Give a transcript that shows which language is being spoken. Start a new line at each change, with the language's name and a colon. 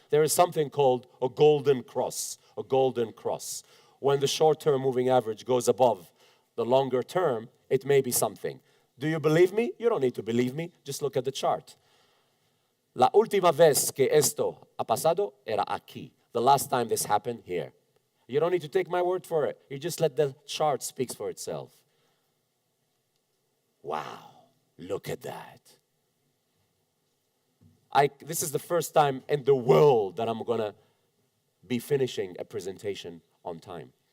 English: There is something called a golden cross, a golden cross. When the short-term moving average goes above the longer term, it may be something. Do you believe me? You don't need to believe me. Just look at the chart.
Spanish: La última vez que esto ha pasado era aquí.
English: The last time this happened, here. You don't need to take my word for it. You just let the chart speak for itself. Wow, look at that. This is the first time in the world that I'm going to be finishing a presentation on time.